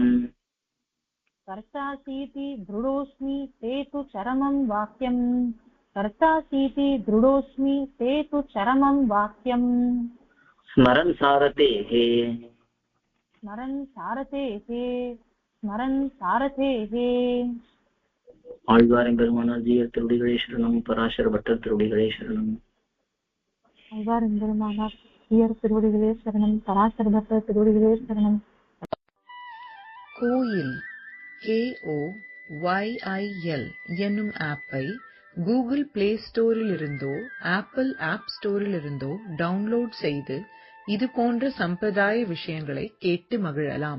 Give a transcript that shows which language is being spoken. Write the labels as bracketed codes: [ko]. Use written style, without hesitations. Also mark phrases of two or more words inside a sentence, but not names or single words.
[sa] कर्तासीति दृढोऽस्मि ते तु चरमं वाक्यम् कर्तासीति दृढोऽस्मि ते तु चरमं वाक्यम् स्मरन् सारथेः स्मरन् सारथेः स्मरन् सारथेः [ta] ஆழ்வாரெம்பெருமானார் ஜீயர் திருடிகளே சரணம் பராசர பட்டர் திருடிகளே சரணம் ஆழ்வாரெம்பெருமானார் ஜீயர் திருவடிகளே சரணம் பராசர பட்டர் திருவடிகளே சரணம் கோயில் KOYIL என்னும் ஆப்பை கூகுள் பிளே ஸ்டோரில் இருந்தோ ஆப்பிள் ஆப் ஸ்டோரில் இருந்தோ டவுன்லோட் செய்து இது போன்ற சம்பிரதாய விஷயங்களை கேட்டு மகிழலாம்.